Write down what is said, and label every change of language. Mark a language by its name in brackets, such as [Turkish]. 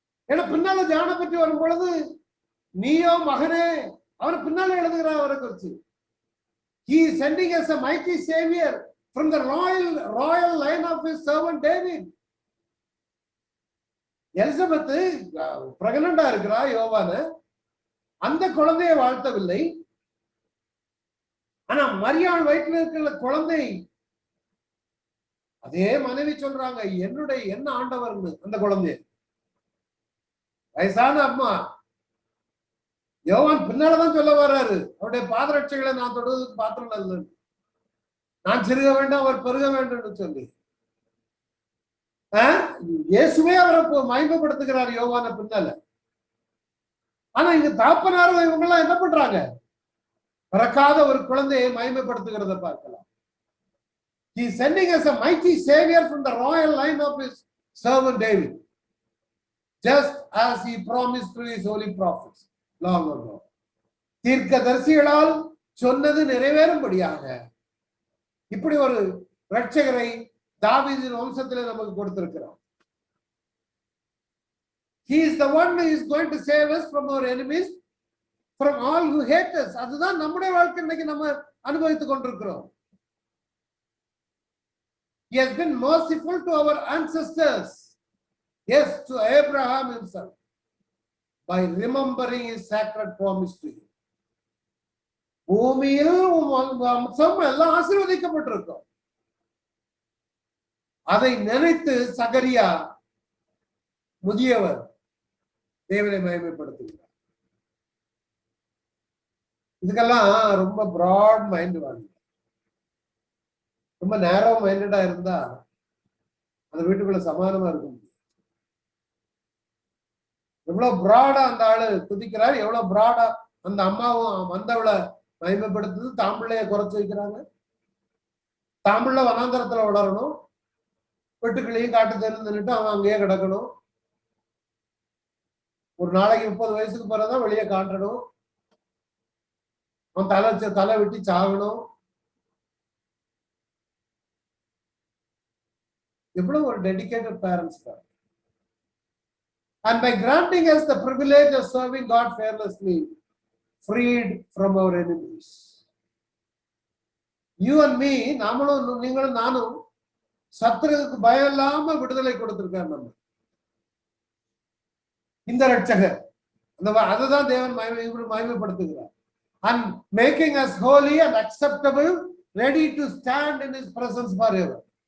[Tamil] ஏன்னா பின்னால ஜானை பற்றி வரும் பொழுது நீயோ மகனே, அவர் பின்னால எழுதுகிறார் அவரை குறிச்சு. [English] He is sending us a mighty savior from the royal line of his servant David. [Tamil] Elizabeth பிரெக்னண்டா இருக்கிறா யோவான, அந்த குழந்தையை வாழ்த்தவில்லை. ஆனா மரியாள் வயிற்றில் இருக்கிற குழந்தை அதே மனைவி சொல்றாங்க என்ன ஆண்டவர்னு. அந்த குழந்தைய வயசான அம்மா யோவான் பின்னாலதான் சொல்ல வர்றாரு, அவருடைய பாதரட்சைகளை நான் தொடுவதற்கு பாத்திரம் இல்லை, நான் சிறுக வேண்டாம் அவர் பெருக வேண்டும் சொல்லி இயேசுவே அவரை மகிமைப்படுத்துகிறார் யோவான பின்னால. ஆனா இங்க தாப்பனாரும் இவங்க எல்லாம் என்ன பண்றாங்க? பிறக்காத ஒரு குழந்தையை மகிமைப்படுத்துகிறத பார்க்கலாம். [English] He is sending us a mighty savior from the royal line of his servant David, just as he promised through his holy prophets long ago. [Tamil] தீர்க்கதரிசிகளால் சொன்னது நிறைவேறும்படியாக இப்படி ஒரு இரட்சகரை தாவீதின் வம்சத்திலே நமக்கு கொடுத்திருக்கிறார். [English] He is the one who is going to save us from our enemies, from all who hate us. [Tamil] அதுதான் நம்முடைய வாழ்க்கை இன்னைக்கு நம்ம அனுபவித்துக் கொண்டிருக்கிறோம். [English] He has been merciful to our ancestors, yes, to Abraham himself, by remembering his sacred promise to him. [Tamil] பூமியில் வம்சம் எல்லாம் ஆசீர்வதிக்கப்பட்டிருக்கும். அதை நினைத்து சகரியா முதியவர் தேவனை மகிமைப்படுத்துகிறார். இதுக்கெல்லாம் ரொம்ப பிராட் மைண்ட் வாங்க. ரொம்ப நேரோ மைண்டடா இருந்தா அந்த வீட்டுக்குள்ள சமாதானமா இருக்க முடியும். எவ்வளவு பிராடா அந்த ஆளு துதிக்கிறார், எவ்வளவு பிராடா அந்த அம்மாவும் வந்தவளை மகிமைப்படுத்துது. தாம்பிள்ளைய குறைச்சு வைக்கிறாங்க. தாம்பிள்ள வனாந்தரத்துல வளரணும், வெட்டுக்களையும் காட்டு தெரிஞ்சுட்டு அவன் அங்கேயே கிடக்கணும். ஒரு நாளைக்கு 30 வயசுக்கு பிறகுதான் வெளியே காட்டணும். அவன் தலை வெட்டி சாகணும். எவ்வளவு ஒரு டெடிகேட்டட் பேரண்ட்ஸ் தான். [English] And by granting us the privilege of serving God fearlessly, freed from our enemies. You and me, [Tamil] நாமளும் நீங்களும் நானும் சத்துருவுக்கு பயம் இல்லாம விடுதலை கொடுத்திருக்கார் நம்ம இந்த ரட்சகர். அதுதான் தேவன் மகிமைப்படுத்துகிறார். [English] And making us holy and acceptable, ready to stand in his presence forever.